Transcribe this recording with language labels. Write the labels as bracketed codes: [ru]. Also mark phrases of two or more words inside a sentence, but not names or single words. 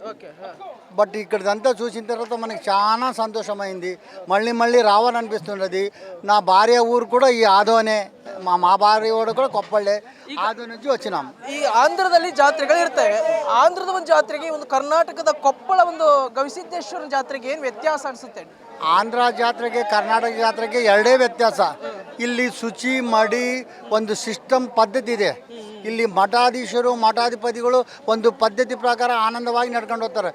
[te] బట్ ఇక్కడిదంతా చూసిన తర్వాత మనకి చాలా సంతోషమైంది. మళ్ళీ మళ్ళీ రావాలనిపిస్తున్నది. నా భార్య ఊరు కూడా ఈ ఆదోనే, మా భార్య ఊరు కూడా కొప్పళ్ళే. ಆದು నుంచి వచ్చినాం. [kn] ಈ ಆಂಧ್ರದಲ್ಲಿ ಜಾತ್ರೆಗಳು ಇರ್ತವೆ. ಆಂಧ್ರದ ಒಂದು ಜಾತ್ರೆಗೆ ಒಂದು ಕರ್ನಾಟಕದ ಕೊಪ್ಪಳ ಒಂದು ಗವಿಸಿದ್ದೇಶ್ವರ ಜಾತ್ರೆಗೆ ಏನು ವ್ಯತ್ಯಾಸ ಅನಿಸುತ್ತೆ? ಆಂಧ್ರ ಜಾತ್ರೆಗೆ ಕರ್ನಾಟಕ ಜಾತ್ರೆಗೆ ಎರಡೇ ವ್ಯತ್ಯಾಸ. ಇಲ್ಲಿ ಶುಚಿ ಮಡಿ ಒಂದು ಸಿಸ್ಟಮ್ ಪದ್ಧತಿ ಇದೆ. ಇಲ್ಲಿ ಮಠಾಧೀಶರು ಮಠಾಧಿಪತಿಗಳು ಒಂದು ಪದ್ಧತಿ ಪ್ರಕಾರ ಆನಂದವಾಗಿ ನಡ್ಕೊಂಡು ಹೋಗ್ತಾರೆ.